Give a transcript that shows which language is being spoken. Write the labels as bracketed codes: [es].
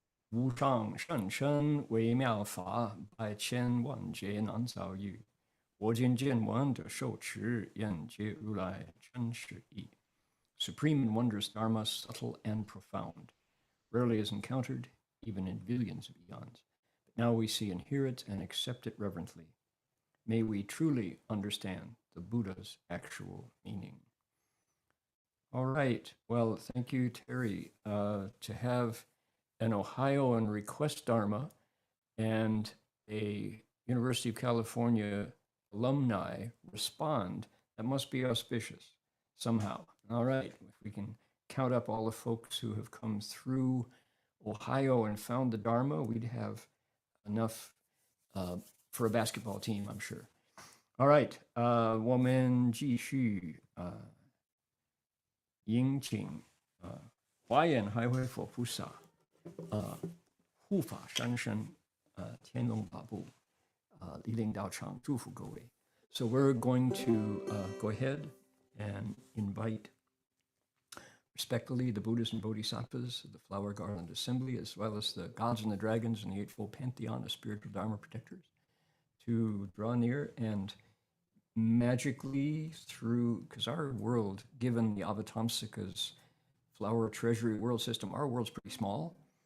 [zh] 无上甚深微妙法，百千万劫难遭遇。我今见闻得受持，愿解如来真实义。 [en] Supreme and wondrous Dharma, subtle and profound, rarely is encountered, even in billions of eons. But now we see and hear it and accept it reverently. May we truly understand the Buddha's actual meaning. All right. Well, thank you, Terry. To have an Ohioan request Dharma and a University of California alumni respond, that must be auspicious somehow. All right, if we can count up all the folks who have come through Ohio and found the Dharma, we'd have enough for a basketball team, I'm sure. All right, [zh] 我们继续迎请华严海会佛菩萨护法三生天龙八部莅临道场祝福各位。 [en] So we're going to go ahead and invite respectfully the Buddhas and Bodhisattvas of the Flower Garland Assembly, as well as the gods and the dragons and the Eightfold Pantheon of spiritual Dharma protectors, to draw near and magically through, because our world, given the Avatamsaka's flower treasury world system, our world's pretty small.